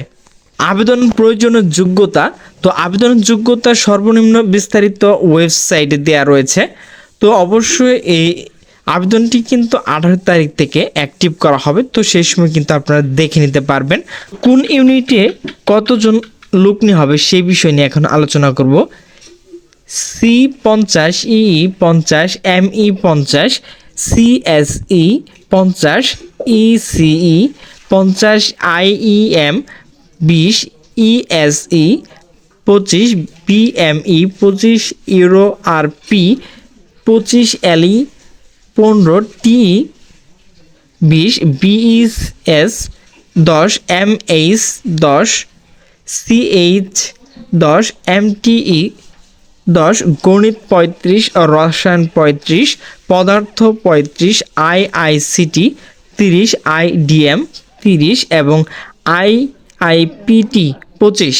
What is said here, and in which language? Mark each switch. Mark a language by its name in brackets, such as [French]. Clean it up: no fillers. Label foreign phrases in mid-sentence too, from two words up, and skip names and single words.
[Bangla] আবেদন প্রয়োজনীয় যোগ্যতা, তো আবেদনের যোগ্যতা সর্বনিম্ন বিস্তারিত ওয়েবসাইটে দেওয়া রয়েছে। তো অবশ্যই এই আবেদনটি কিন্তু 18 তারিখ থেকে অ্যাক্টিভ করা হবে। তো সেই সময় কিন্তু আপনারা দেখে নিতে পারবেন কোন ইউনিটে কতজন লোক নেওয়া হবে সেই বিষয় নিয়ে এখন আলোচনা করব। C50, EE 50, ME 50, CSE 50, ECE 50, IEM 20, ESE 25, BME 25, EURORP 25, LE 15, TE 20, BES 10, MH 10, CH 10, MTE 10, গণিত 35, রসায়ন 35, পদার্থ 35, IICT 30, IDM 30 এবং IIPT 25।